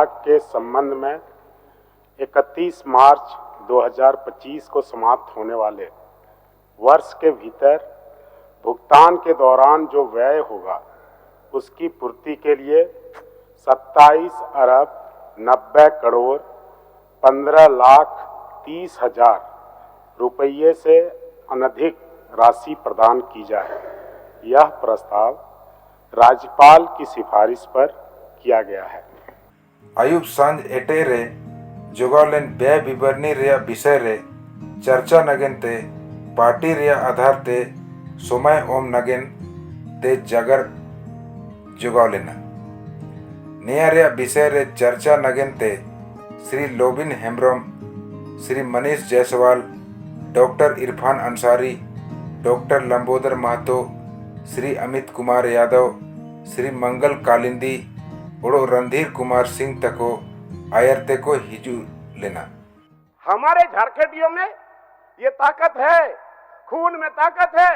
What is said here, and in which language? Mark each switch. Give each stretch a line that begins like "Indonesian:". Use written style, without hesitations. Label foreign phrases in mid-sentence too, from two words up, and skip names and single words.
Hindi: के संबंध में 31 मार्च 2025 को समाप्त होने वाले वर्ष के भीतर भुगतान के दौरान जो व्यय होगा उसकी पूर्ति के लिए 27 अरब 90 करोड़ 15 लाख 30 हजार रुपये से अनधिक राशि प्रदान की जाए। यह प्रस्ताव राज्यपाल की सिफारिश पर किया गया है।
Santali: आयुब सांझ एटे रे जोगावलेन व्यय विवरणी रे विषय रे चर्चा नगेनते पार्टी रे आधार ते समय ओम नगेन ते जगर जोगावलेना। नया रे विषय रे चर्चा नगेनते श्री लोबिन हेम्ब्रम, श्री मनीष जायसवाल, डॉक्टर इरफान अंसारी, डॉक्टर लंबोदर महतो, श्री अमित कुमार यादव, श्री मंगल कालिंदी और रणधीर कुमार सिंह तको आयरते को हिजू लेना।
Hindi: हमारे झारखंडियों में ये ताकत है, खून में ताकत है।